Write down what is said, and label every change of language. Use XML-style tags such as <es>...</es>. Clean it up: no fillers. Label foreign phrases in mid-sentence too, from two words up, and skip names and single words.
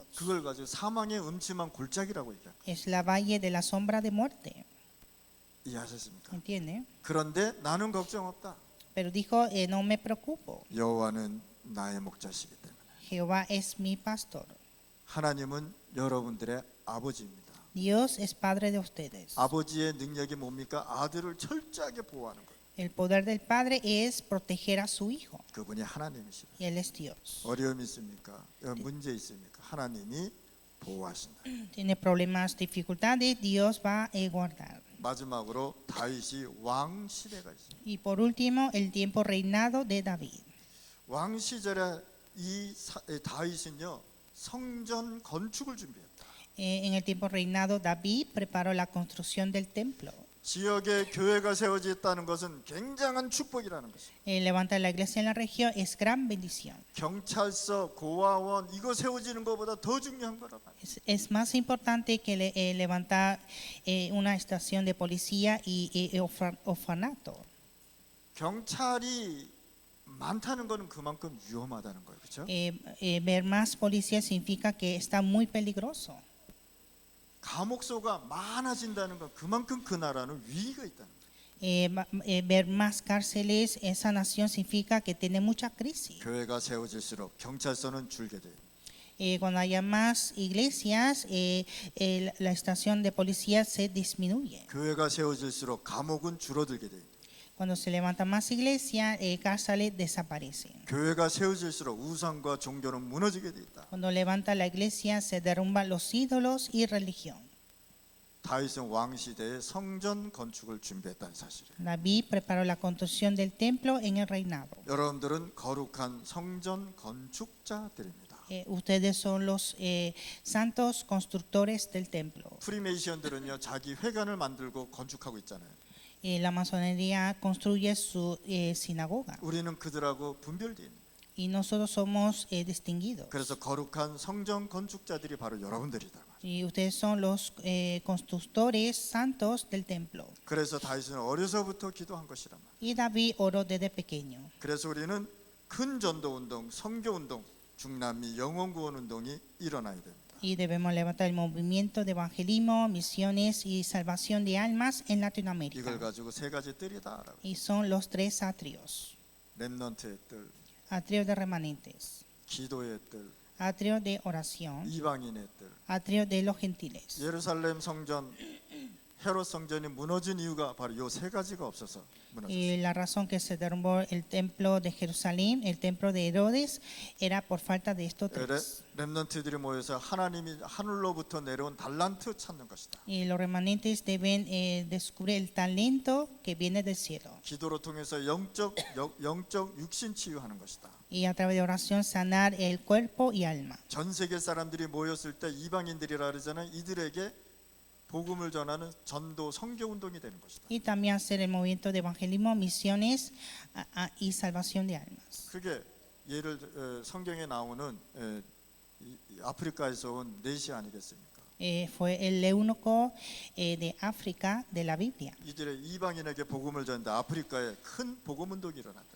<ko>그걸 가지고 사망의 음침한 골짜기라고 얘기해요.</ko> <es>Es la valle de la sombra de muerte.</es> <ko>이해하셨습니까?</ko> <es>¿Entiende?</es> <ko>그런데 나는 걱정 없다.</ko> <es>Pero dijo, no me preocupo.</es> <ko>여호와는 나의 목자시기 때문에.</ko> <es>Jehová es mi pastor.</es> <ko>하나님은 여러분들의 아버지입니다.</ko> <es>Dios es padre de ustedes.</es> <ko>아버지의 능력이 뭡니까? 아들을 철저하게 보호하는 것.</ko> <es>El poder del padre es proteger a su hijo.</es> <ko>그분이 하나님이시다.</ko> <es>Y él es Dios.</es> <ko>어려움이 있습니까? 문제 있습니까? 하나님이 보호하신다.</ko> <es>Tiene problemas, dificultades, Dios va a guardar.</es> <ko>마지막으로 다윗이 왕 시대가 있습니다.</ko> <es>Y por último, el tiempo reinado de David.</es> <ko>왕 시절에 다윗은요 성전 건축을 준비했다.</ko> <es>En el tiempo reinado, David preparó la construcción del templo.</es> <ko>지역에 교회가 세워졌다는 것은 굉장한 축복이라는 것입니다.</ko> <es>Levantar la iglesia en la región es gran bendición.</es> <ko>경찰서, 고아원 이거 세워지는 것보다 더 중요한 거란 말이에요.</ko> <es>Es más importante que levantar una estación de policía y orfanato.</es> <ko>경찰이 많다는 것은 그만큼 위험하다는 거예요, 그렇죠?</ko> <es>Ver más policías significa que está muy peligroso.</es> <ko>감옥소가 많아진다는 건 그만큼 그 나라는 위기가 있다는 거예요.</ko> <es>Ver más cárceles, esa nación significa que tiene mucha crisis.</es> <ko>교회가 세워질수록 경찰서는 줄게 돼요.</ko> <es>Cuando haya más iglesias, la estación de policía se disminuye.</es> <ko>교회가 세워질수록 감옥은 줄어들게 돼요.</ko> <es>Cuando se levanta más iglesias, cárceles desaparecen.</es> <ko>교회가 세워질수록 우상과 종교는 무너지게 돼 있다.</ko> <es>Cuando levanta la iglesia, se derrumban los ídolos y religión.</es> <ko>다윗은 왕 시대에 성전 건축을 준비했다는 사실이에요.</ko> <es>David preparó la construcción del templo en el reinado.</es> <ko>여러분들은 거룩한 성전 건축자들입니다.</ko> <es>Ustedes son los santos constructores del templo.</es> <ko>프리메이션들은요 자기 회관을 만들고 건축하고 있잖아요.</ko> <es>La masonería construye su sinagoga</es> <ko>우리는 그들하고 분별돼 있는.</ko> <es>y nosotros somos distinguidos.</es> <ko>그래서 거룩한 성전 건축자들이 바로 여러분들이다.</ko> <es>Y ustedes son los constructores santos del templo.</es> <ko>그래서 다윗은 어려서부터 기도한 것이란 말.</ko> <es>Y David oró desde pequeño.</es> <ko>그래서 우리는 큰 전도 운동, 선교 운동, 중남미 영혼 구원 운동이 일어나야 됩니다.</ko> <es>Y debemos levantar el movimiento de evangelismo, misiones y salvación de almas en</es> <ko>이걸</ko> <es>Latinoamérica.</es> <ko>가지고 세 가지 뜰이다라고.</ko> <es>Y son los tres atrios.</es> <ko>렘넌트의 뜰,</ko> <es>Atrio de remanentes,</es> <ko>기도의 뜰,</ko> <es>atrio de oración,</es> <ko>이방인의 뜰.</ko> <es>atrio de los gentiles.</es> <ko>예루살렘 성전, 헤롯 성전이 무너진 이유가 바로 요 세 가지가 없어서 무너졌어요.</ko> <es>Y la razón que se derrumbó el templo de Jerusalén, el templo de Herodes, era por falta de estos tres.</es> <ko>렘넌트들이 모여서 하나님이 하늘로부터 내려온 달란트 찾는 것이다.</ko> <es>Y los remanentes deben descubrir el talento que viene del cielo.</es> <ko>기도로 통해서 영적 육신 치유하는 것이다.</ko> <es>Y a través de oración sanar el cuerpo y alma.</es> <ko>전 세계 사람들이 모였을 때 이방인들이라 그러잖아요. 이들에게 복음을 전하는 전도 선교 운동이 되는 것이다.</ko> <es>Y también hacer el movimiento de evangelismo, misiones y salvación de almas.</es> <ko>그게 성경에 나오는 아프리카에서 온 넷이 아니겠습니까?</ko> <es>Fue el eunuco de África de la Biblia.</es> <ko>이들의 이방인에게 복음을 전하는데 아프리카에 큰 복음 운동이 일어났다.</ko>